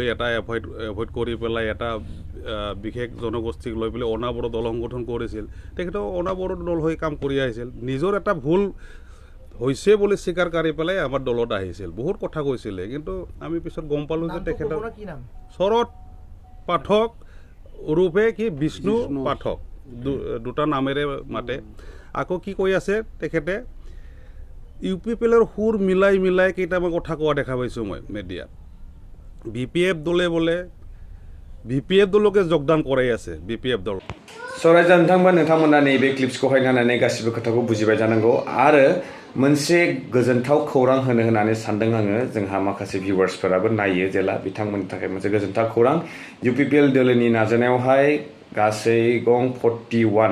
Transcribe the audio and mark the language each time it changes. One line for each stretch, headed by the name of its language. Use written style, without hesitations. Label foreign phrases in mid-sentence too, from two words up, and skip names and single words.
Assamese: এটা এভইড কৰি পেলাই এটা বিশেষ জনগোষ্ঠীক লৈ পেলাই অনাবৰো দল সংগঠন কৰিছিল তেখেতে অনাবৰো দল হৈ কাম কৰি আহিছিল নিজৰ এটা ভুল হৈছে বুলি স্বীকাৰ কৰি পেলাই আমাৰ দলত আহিছিল বহুত কথা কৈছিলে কিন্তু আমি পিছত গম পালোঁ যে তেখেতৰ শৰৎ পাঠক ৰূপে কি বিষ্ণু পাঠক দুটা নামেৰে মাতে আকৌ কি কৈ আছে তেখেতে UPPৰ সুৰ মিলাই কেইটামান কথা কোৱা দেখা পাইছোঁ মই মিডিয়াত BPF দলে বোলে BPF দলকে যোগদান কৰাই আছে BPF দল
Bodo: सरायजा नोंथांमोना नैबे क्लिप्सखौहाय नायनानै गासिबो खोथाखौ बुजिबाय जानांगौ आरो मोनसे गोजोनथाव खौरां होनो होननानै सानदों आङो जोंहा माखासे भिउवार्सफोराबो नायो जेला बिथांमोननि थाखाय मोनसे गोजोनथाव खौरां UPPL दलनि नाजानायावहाय गासै गं 41